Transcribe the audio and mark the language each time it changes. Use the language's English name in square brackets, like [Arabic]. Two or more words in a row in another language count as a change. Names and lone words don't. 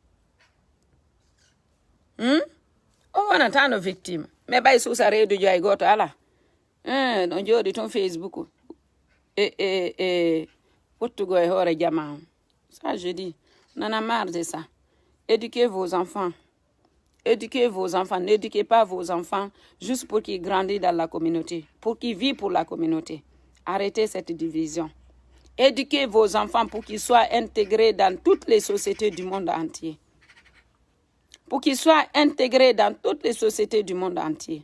[Fula] on wonata no victime mais ɓay suusa reedu joyi goto ala ɗon jooɗi toon Facebook wottugo e hoore jama [French] ça je dis on en a marre de ça éduquez vos enfants n'éduquez pas vos enfants juste pour qu'ils grandissent dans la communauté pour qu'ils vivent pour la communauté arrêtez cette division éduquez vos enfants pour qu'ils soient intégrés dans toutes les sociétés du monde entier pour qu'ils soient intégrés dans toutes les sociétés du monde entier.